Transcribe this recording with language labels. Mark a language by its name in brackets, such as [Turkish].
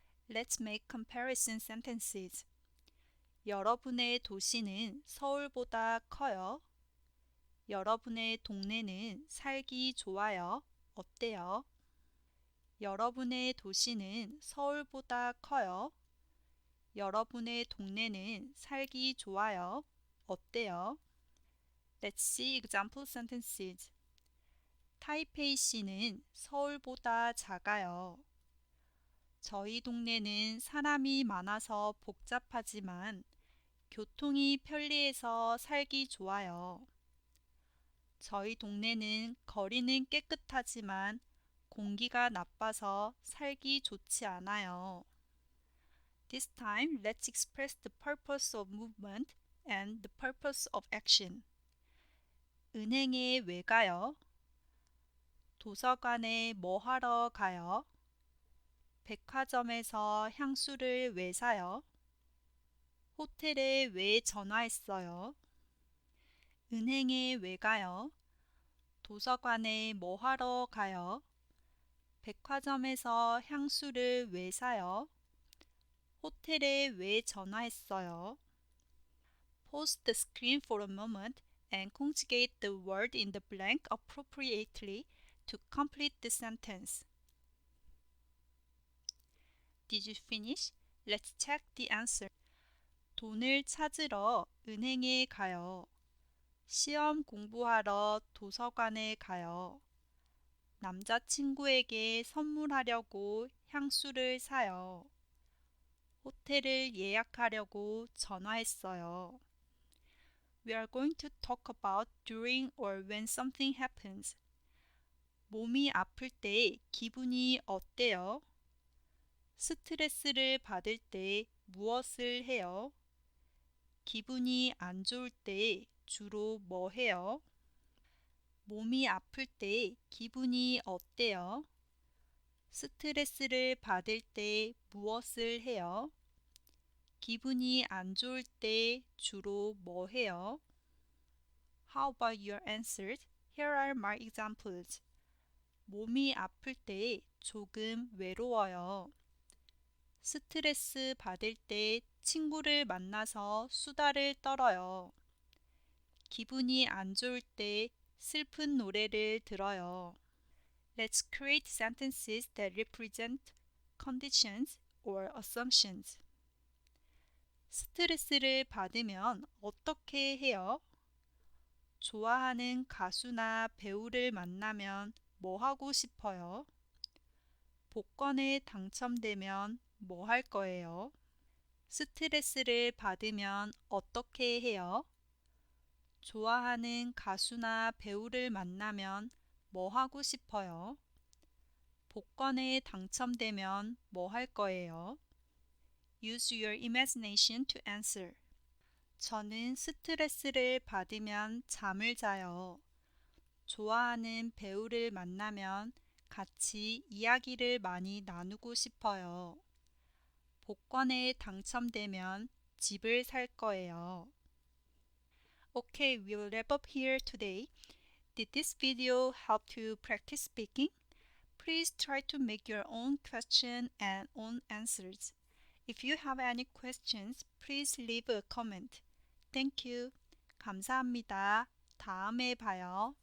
[English] Let's make comparison sentences. [Korean] 여러분의 도시는 서울보다 커요. 여러분의 동네는 살기 좋아요. 어때요? 여러분의 도시는 서울보다 커요. 여러분의 동네는 살기 좋아요. 어때요? [English] Let's see example sentences. [Korean] 타이페이시는 서울보다 작아요. 저희 동네는 사람이 많아서 복잡하지만 교통이 편리해서 살기 좋아요. 저희 동네는 거리는 깨끗하지만 공기가 나빠서 살기 좋지 않아요. [English] This time, let's express the purpose of movement and the purpose of action. [Korean] 은행에 왜 가요? 도서관에 뭐 하러 가요? 백화점에서 향수를 왜 사요? 호텔에 왜 전화했어요? 은행에 왜 가요? 도서관에 뭐 하러 가요? 백화점에서 향수를 왜 사요? 호텔에 왜 전화했어요? [English] Pause the screen for a moment and conjugate the word in the blank appropriately to complete the sentence. Did you finish? Let's check the answer. [Korean] 돈을 찾으러 은행에 가요. 시험 공부하러 도서관에 가요. 남자친구에게 선물하려고 향수를 사요. 호텔을 예약하려고 전화했어요. [English] We are going to talk about during or when something happens. [Korean] 몸이 아플 때 기분이 어때요? 스트레스를 받을 때 무엇을 해요? 기분이 안 좋을 때 주로 뭐 해요? 몸이 아플 때 기분이 어때요? 스트레스를 받을 때 무엇을 해요? 기분이 안 좋을 때 주로 뭐 해요? [English] How about your answers? Here are my examples. [Korean] 몸이 아플 때 조금 외로워요. 스트레스 받을 때 친구를 만나서 수다를 떨어요. 기분이 안 좋을 때 슬픈 노래를 들어요. [English] Let's create sentences that represent conditions or assumptions. [Korean] 스트레스를 받으면 어떻게 해요? 좋아하는 가수나 배우를 만나면 뭐 하고 싶어요? 복권에 당첨되면 뭐 할 거예요? 스트레스를 받으면 어떻게 해요? 좋아하는 가수나 배우를 만나면 뭐 하고 싶어요? 복권에 당첨되면 뭐 할 거예요? [English] Use your imagination to answer. [Korean] 저는 스트레스를 받으면 잠을 자요. 좋아하는 배우를 만나면 같이 이야기를 많이 나누고 싶어요. 복권에 당첨되면 집을 살 거예요. [English] Okay, we'll wrap up here today. Did this video help you practice speaking? Please try to make your own question and own answers. If you have any questions, please leave a comment. Thank you. [Korean] 감사합니다. 다음에 봐요.